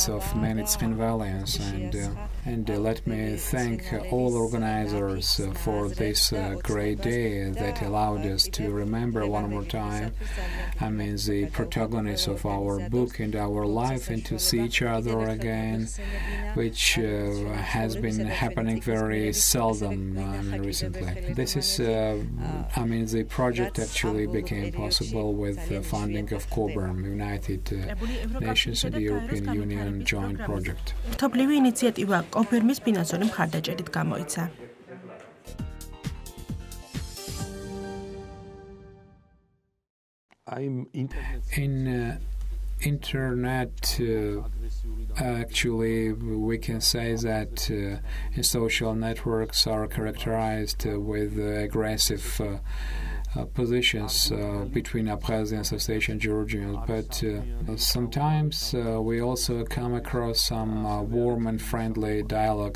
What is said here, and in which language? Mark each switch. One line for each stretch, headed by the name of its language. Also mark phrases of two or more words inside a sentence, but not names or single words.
English: of many Tskhinvalians, and let me thank all organizers for this great day that allowed us to remember one more time, the protagonists of our book and our life, and to see each other again, which has been happening very seldom recently. This is, the project actually became possible with the funding of Cobram, United Nations and the European Union joint project.
Georgian: კონფერმის ფინანსური მხარდაჭერით გამოიცა.
English: In internet, actually, we can say that social networks are characterized with aggressive positions between Abkhazians, Ossetian, Georgians, but sometimes we also come across some warm and friendly dialogues.